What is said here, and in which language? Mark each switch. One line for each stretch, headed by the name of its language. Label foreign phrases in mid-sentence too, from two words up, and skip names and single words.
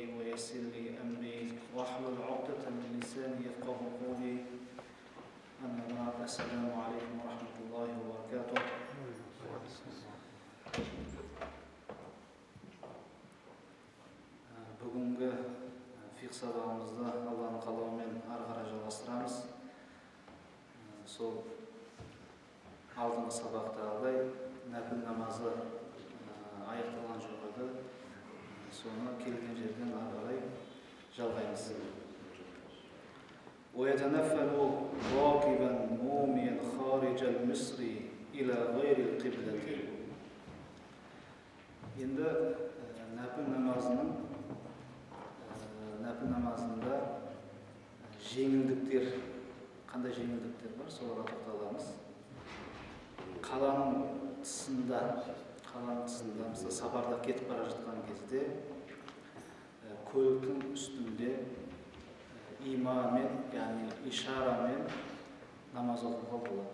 Arabic: ويسر لي أمري واحلل عقدة من لساني يفقهوا قولي. أما بعد، السلام عليكم ورحمة الله وبركاته.
Kazakh: Бүгінгі фиқх сабағымызды Алланың қалауымен ары қарай жалғастырамыз. Сол алдыңғы сабақтағыдай нәпіл намазы аяқталған жоқ еді. Соны келген жерден ары қарай жалғаймыз.
Arabic: ويتنفل راكبا موميا خارج المصر إلى غير القبلة.
Kazakh: Енді нәпіл намазында жеңілдіктер, қандай жеңілдіктер бар, соларға тоқталамыз. Қаланың тысында, мысалы сапарда кетіп бара жатқан кезде көліктің үстінде имамен, яғни ишарамен намаз оқуға болады.